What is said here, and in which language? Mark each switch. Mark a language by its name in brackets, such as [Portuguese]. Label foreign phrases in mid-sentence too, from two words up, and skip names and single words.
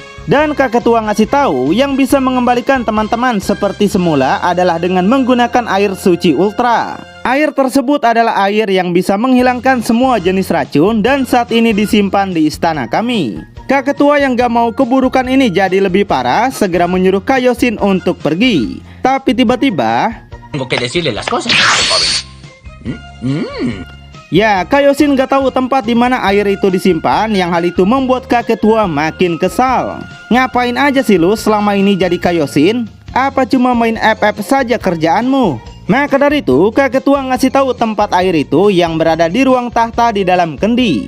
[Indonesian] Dan kakek tua ngasih tahu yang bisa mengembalikan teman-teman seperti semula adalah dengan menggunakan air suci ultra. Air tersebut adalah air yang bisa menghilangkan semua jenis racun dan saat ini disimpan di istana kami. Kakek tua yang gak mau keburukan ini jadi lebih parah, segera menyuruh Kaioshin untuk pergi. Tapi tiba-tiba [Spanish] Tengo que decirle las cosas, joven. [Indonesian] ya, Kaioshin gak tahu tempat di mana air itu disimpan, yang hal itu membuat kakek tua makin kesal. Ngapain aja sih lu selama ini jadi Kaioshin? Apa cuma main FF saja kerjaanmu? Maka dari itu kakek tua ngasih tahu tempat air itu yang berada di ruang tahta di dalam kendi.